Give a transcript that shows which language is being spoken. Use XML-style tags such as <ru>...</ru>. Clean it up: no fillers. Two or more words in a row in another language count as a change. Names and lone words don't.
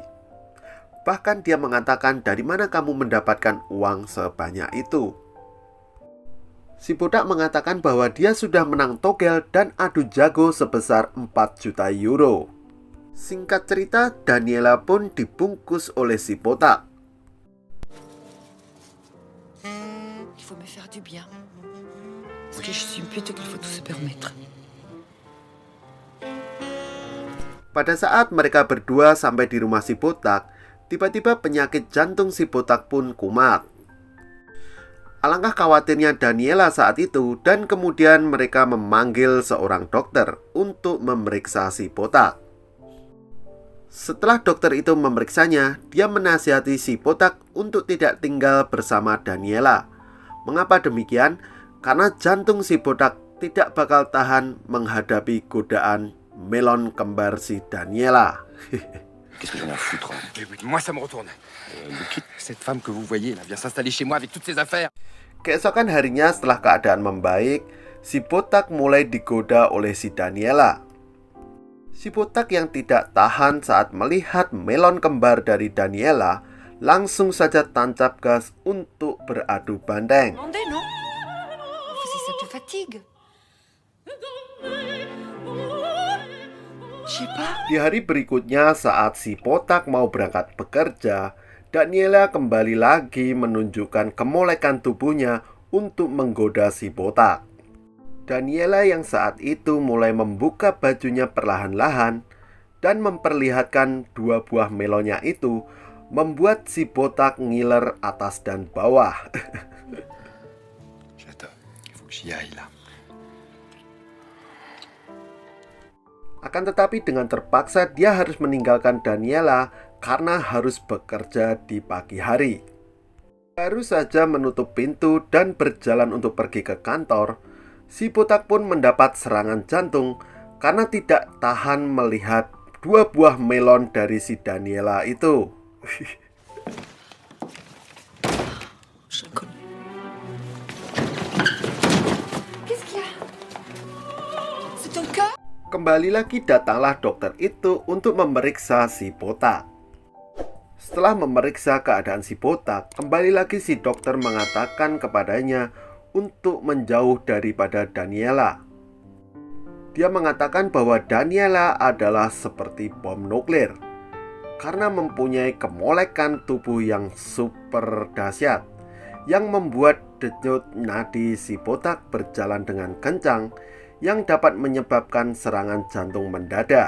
<id>Bahkan dia mengatakan, dari mana kamu mendapatkan uang sebanyak itu? Si botak mengatakan bahwa dia sudah menang togel dan adu jago sebesar 4 juta euro. Singkat cerita, Daniela pun dibungkus oleh si botak.</id> <fr>Il faut me faire du bien. Parce que je suis une pute qu'il faut tout se permettre.</fr> <id>Pada saat mereka berdua sampai di rumah si botak, tiba-tiba penyakit jantung si botak pun kumat. Alangkah khawatirnya Daniela saat itu, dan kemudian mereka memanggil seorang dokter untuk memeriksa si botak. Setelah dokter itu memeriksanya, dia menasihati si botak untuk tidak tinggal bersama Daniela. Mengapa demikian? Karena jantung si botak tidak bakal tahan menghadapi godaan melon kembar si Daniela.</id> <fr>Qu'est-ce que j'en ai à foutre? Moi, ça me retourne. Cette femme que vous voyez là vient s'installer chez moi avec toutes ses affaires.</fr> <id>Keesokan harinya setelah keadaan membaik, si botak mulai digoda oleh si Daniela. Si botak yang tidak tahan saat melihat melon kembar dari Daniela langsung saja tancap gas untuk beradu banteng.</id> <fr>Demandez, non? Si ça te fatigue. Je sais pas.</fr> <id>Di hari berikutnya saat si botak mau berangkat bekerja, Daniela kembali lagi menunjukkan kemolekan tubuhnya untuk menggoda si botak. Daniela yang saat itu mulai membuka bajunya perlahan-lahan dan memperlihatkan 2 buah melonnya itu, membuat si botak ngiler atas dan bawah.</id> <fr>J'attends. Il faut que j'y aille là.</fr> <id>Akan tetapi dengan terpaksa dia harus meninggalkan Daniela karena harus bekerja di pagi hari. Baru saja menutup pintu dan berjalan untuk pergi ke kantor, si botak pun mendapat serangan jantung karena tidak tahan melihat 2 buah melon dari si Daniela itu.</id> <fr>Je le connais. Qu'est-ce qu'il y a? C'est ton cas?</fr> <id>Kembali lagi datanglah dokter itu untuk memeriksa si botak. Setelah memeriksa keadaan si botak, kembali lagi si dokter mengatakan kepadanya untuk menjauh daripada Daniela. Dia mengatakan bahwa Daniela adalah seperti bom nuklir karena mempunyai kemolekan tubuh yang super dahsyat yang membuat denyut nadi si botak berjalan dengan kencang yang dapat menyebabkan serangan jantung mendadak.</id>